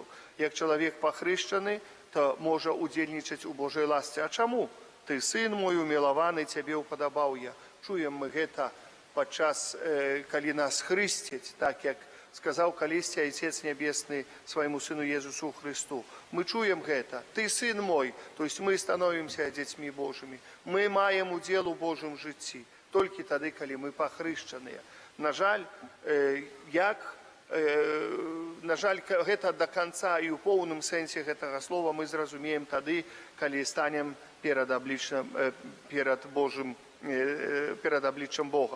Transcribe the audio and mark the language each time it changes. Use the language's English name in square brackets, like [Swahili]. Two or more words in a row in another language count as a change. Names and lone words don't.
[Belarusian] Як чалавек пахрышчаны, то можа удзельнічаць у Божай ласцы. А чаму? Ты сын мой умілаваны, цябе ўпадабаў я. Чуем мы гэта падчас, калі нас хрысцяць, так як сказаў калісьці Айцец Нябесны свайму сыну Езусу Христу. Мы чуем гэта. Ты сын мой, то есть мы становімся дзецьмі Божымі. Мы маем удзел у Божым жыцці. Толькі тады, калі мы пахрышчаныя. На жаль, гэта до конца і ў поўным сэнсе гэтага слова мы зразумеем тады, калі станем перад абліччам Бога.